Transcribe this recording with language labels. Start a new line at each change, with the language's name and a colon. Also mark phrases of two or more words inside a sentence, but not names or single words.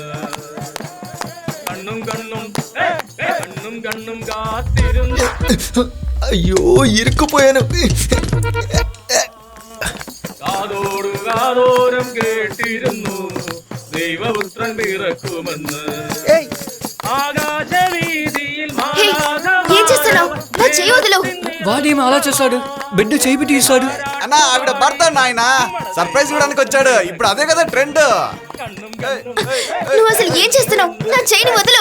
Malayalam: കണ്ണും കണ്ണും കണ്ണും കണ്ണും കാത്തിരുന്നു. അയ്യോ, ഇരിക്കുപോയാനു. കാതോടു കാതോരം കേട്ടിരുന്നു ദൈവപുത്രൻ പിറക്കുമെന്ന്. ఆకాశవీధిയിൽ
Telugu: ఏం చేస్తున్నావు? నా చెయ్యి వదలు. వాడేమి అలా చేశాడు? బిడ్డ చేయి పెట్టి తీశాడు. అన్నా, ఆవిడ భర్త నాయన సర్ప్రైజ్ ఇవ్వడానికి వచ్చాడు. ఇప్పుడు అదే కదా ట్రెండ్. నువ్వు అసలు ఏం చేస్తున్నావు? నా చెయ్యిని వదలు.